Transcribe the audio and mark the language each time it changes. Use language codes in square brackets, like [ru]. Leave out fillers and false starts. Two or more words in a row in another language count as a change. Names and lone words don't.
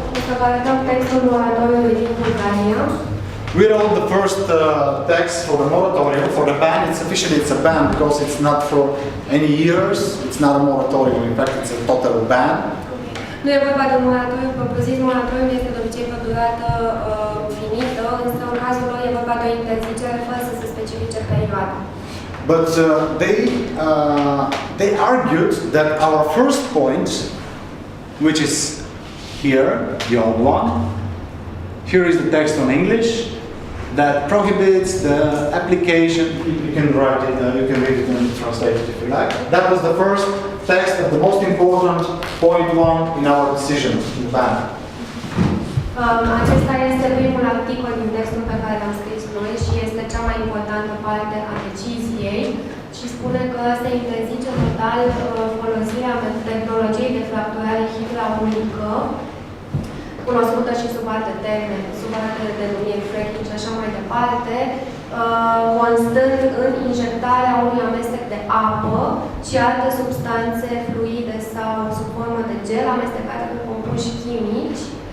[en] We wrote the first text for the moratorium, for the ban. It's a ban because it's not for any years. It's not a moratorium. In fact, it's a total ban. [ro] Nu e vorba de moratoriu propriu-zis, moratorium este de obicei pe durată finită, însă în cazul lor e vorba de o interzicere fără să se specifice perioada. [en] But they argued that our first point, which is here, the old one, here is the text on English, that prohibits the application. You can write it, you can read it and translate it if you like. That was the first text of the most important point one in our decision in ban. [ro] Acesta este primul articol din textul pe care l-am scris noi și este cea mai importantă parte a deciziei și spune că se interzice total folosirea tehnologiei de fracturare hidraulică, cunoscută și sub alte termeni, sub alte denumiri, fracking și așa mai departe, constând în injectarea unui amestec de apă și alte substanțe fluide sau sub formă de gel amestecate cu compuși chimici